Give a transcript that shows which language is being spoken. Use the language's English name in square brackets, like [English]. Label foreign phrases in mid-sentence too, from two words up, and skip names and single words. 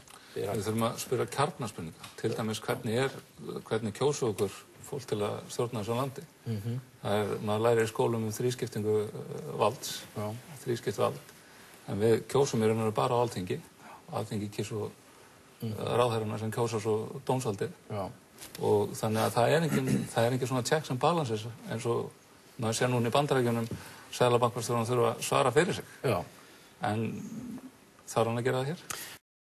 [Icelandic] Við þurfum að spyrja kjarnaspurninga, til dæmis hvernig kjósu okkur fólk til að stjórna þessu landi. Maður lærir í skólum þrískiptingu valds, þrískipt vald. En við kjósum í raun og veru bara á Alþingi. Alþingi kýs svo ráðherrana sem kjósa svo dómsvaldið. Og þannig að það er engin svona [English] checks and balances [Icelandic] eins og maður sér núna í Bandaríkjunum seðlabankastjórann þurfa að svara fyrir sig. En þarf hann að gera það hér?